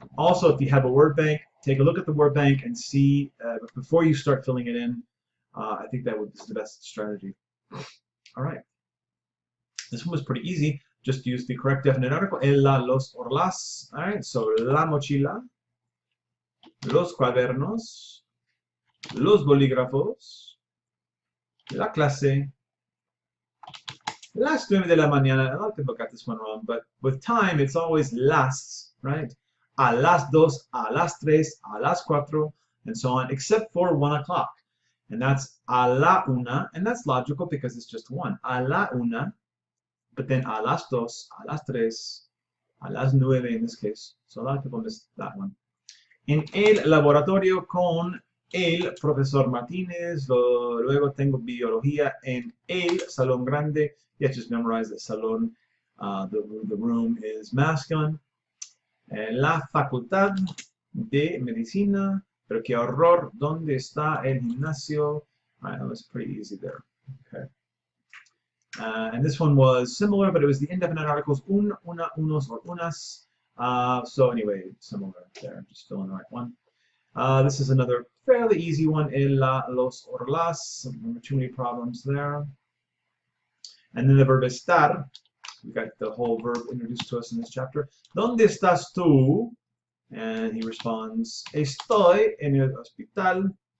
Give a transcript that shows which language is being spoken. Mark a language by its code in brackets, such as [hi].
[en] Also, if you have a word bank, take a look at the word bank and see before you start filling it in. I think that would be the best strategy. All right. This one was pretty easy. Just use the correct definite article. El, la, los, or las. All right. [es] So la mochila, los cuadernos, los bolígrafos, la clase, las 9 de la mañana. [en] A lot of people got this one wrong, but with time, it's always las, right? [es] A las 2, a las 3, a las 4, [en] and so on, except for 1 o'clock. And that's [es] a la una, [en] and that's logical because it's just one. [es] A la una, [en] but then [es] a las 2, a las 3, a las 9 [en] in this case. So a lot of people missed that one. [es] En el laboratorio con el profesor Martínez, luego tengo biología en el salón grande. [en] Yeah, just memorize the salón, the room is masculine. [es] La facultad de medicina, pero qué horror, ¿dónde está el gimnasio? [en] All right, that was pretty easy there. Okay. And this one was similar, but it was the indefinite articles un, una, unos, or unas. So anyway, similar there, just fill in the right one. This is another fairly easy one, el, la, los, or las. Too many problems there. And then the verb estar, we got the whole verb introduced to us in this chapter. [es] ¿Dónde estás tú? [en] And he responds, [es] estoy en el hospital.